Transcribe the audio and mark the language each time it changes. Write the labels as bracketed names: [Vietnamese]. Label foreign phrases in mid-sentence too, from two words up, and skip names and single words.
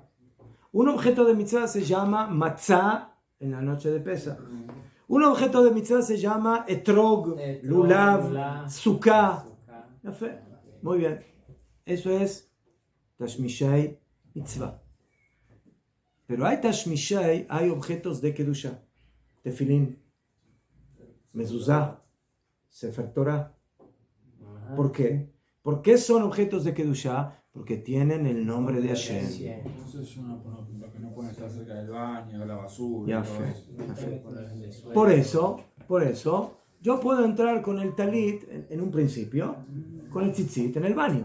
[Spanish] Un objeto de mitzvah se llama matzah en la noche de Pesach. Un objeto de mitzvah se llama [Hebrew] אתרוג, לולב, סוכה. [Spanish] Muy bien. Eso es [Hebrew] תשמישי מצווה. [Spanish] Pero hay tashmishei, hay objetos de kedusha. [Hebrew] תפילין, מזוזה, ספר תורה. [Spanish] ¿Por qué? ¿Por qué son objetos de kedusha? Porque tienen el nombre de Hashem. Entonces que no pueden estar cerca del baño, la basura. Por eso, yo puedo entrar con el talit en un principio, con el tzitzit en el baño.